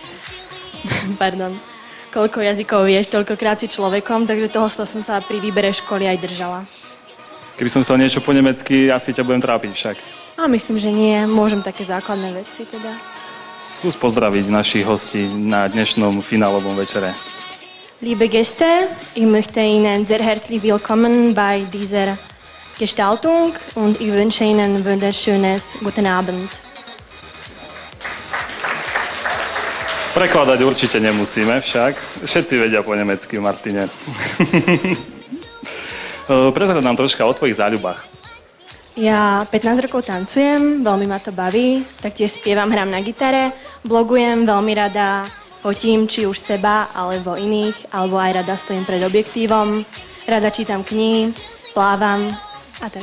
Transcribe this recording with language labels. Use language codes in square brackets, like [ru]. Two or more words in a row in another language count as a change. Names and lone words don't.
[sk] koľko jazykov vieš, toľkokrát si človekom, takže toho som sa pri výbere školy aj držala. Keby som chcel niečo po nemecky, asi ťa budem trápiť však. A myslím, že nie. Môžem také základné veci teda. Skús pozdraviť našich hostí na dnešnom finálovom večere. [de] Liebe Gäste, ich möchte Ihnen sehr herzlich willkommen bei dieser Gestaltung und ich wünsche Ihnen wunderschönes guten Abend. [sk] Prekladať určite nemusíme však. Všetci vedia po nemecky, Martine. Prezrad nám troška o tvojich záľubách. Ja 15 rokov tancujem, veľmi ma to baví, taktiež spievam, hrám na gitare, blogujem, veľmi rada fotím, či už seba, alebo iných, alebo aj rada stojím pred objektívom, rada čítam knihy, plávam a tak.